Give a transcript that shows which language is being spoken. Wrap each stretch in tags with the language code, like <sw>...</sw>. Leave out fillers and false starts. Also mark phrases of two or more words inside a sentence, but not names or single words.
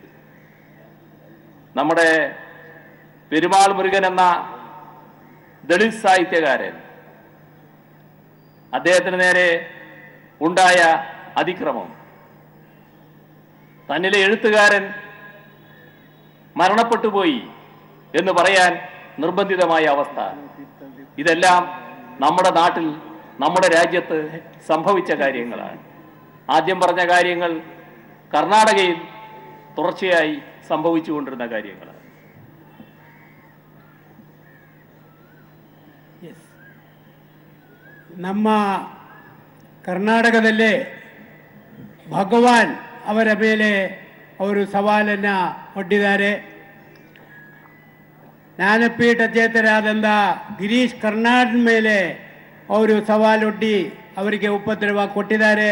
<ml>നമ്മുടെ പെരുമാൾ മുരുകൻ എന്ന ദളിത് സാഹിത്യകാരൻ, അദ്ദേഹത്തിന് നേരെ ഉണ്ടായ അതിക്രമം, തന്നിലെ എഴുത്തുകാരൻ മരണപ്പെട്ടുപോയി എന്ന് പറയാൻ നിർബന്ധിതമായ അവസ്ഥ, ഇതെല്ലാം നമ്മുടെ നാട്ടിൽ നമ്മുടെ രാജ്യത്ത് സംഭവിച്ച കാര്യങ്ങളാണ്. ആദ്യം പറഞ്ഞ കാര്യങ്ങൾ കർണാടകയിൽ തുടർച്ചയായി സംഭവിച്ചുകൊണ്ടിരുന്ന കാര്യങ്ങളാണ്.</ml> <kn>ನಮ್ಮ ಕರ್ನಾಟಕದಲ್ಲೇ ಭಗವಾನ್ ಅವರ ಮೇಲೆ ಅವರು ಸವಾಲನ್ನು ಒಡ್ಡಿದ್ದಾರೆ. ಜ್ಞಾನಪೀಠ ಚೇತರಾದಂಥ ಗಿರೀಶ್ ಕರ್ನಾಡ್ ಮೇಲೆ ಅವರು ಸವಾಲೊಡ್ಡಿ ಅವರಿಗೆ ಉಪದ್ರವ ಕೊಟ್ಟಿದ್ದಾರೆ.</kn>